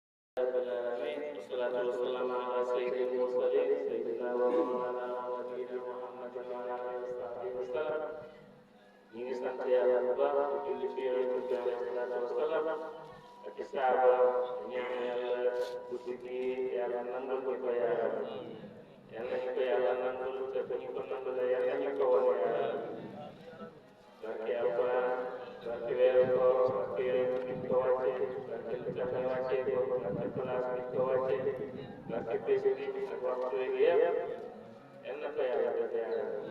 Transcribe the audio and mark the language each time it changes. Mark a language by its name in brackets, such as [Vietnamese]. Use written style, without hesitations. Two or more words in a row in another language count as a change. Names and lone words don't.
[Arabic] رب العالمين والصلاة والسلام على سيد المرسلين سيدنا ومولانا ونبينا محمد وعلى آله وصحبه وسلم [Wolof] ñu ngi sant yàlla bu baax di julli ci yonent bi [Arabic] عليه الصلاة والسلام [Wolof] ak i saaba ñaan yàlla guddi gi yàlla nangul ñu ko yàlla yàlla ñu ko yàlla nangul te bu ñu ko nangul yàlla ñu ko wan yàlla barke alquran barke weeru koor barke yonent bi ko wàccee barke lu tax ñu wàccee ko barke place bi ko wàccee barke bés bi ak waxtu yi yëpp yal na ko yàlla def yàlla